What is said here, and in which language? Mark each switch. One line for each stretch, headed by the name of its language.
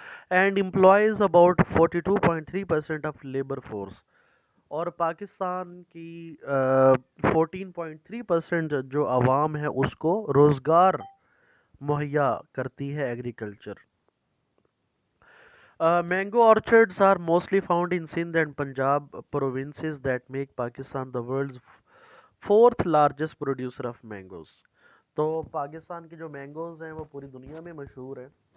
English: And employs about 42.3% of labour force.
Urdu: اور پاکستان کی 14.3% جو عوام ہے اس کو روزگار مہیا کرتی ہے agriculture.
English: Mango orchards are mostly found in Sindh and Punjab provinces that make Pakistan the world's fourth largest producer of mangoes.
Urdu: تو پاکستان کے جو مینگوز ہیں وہ پوری دنیا میں مشہور ہیں.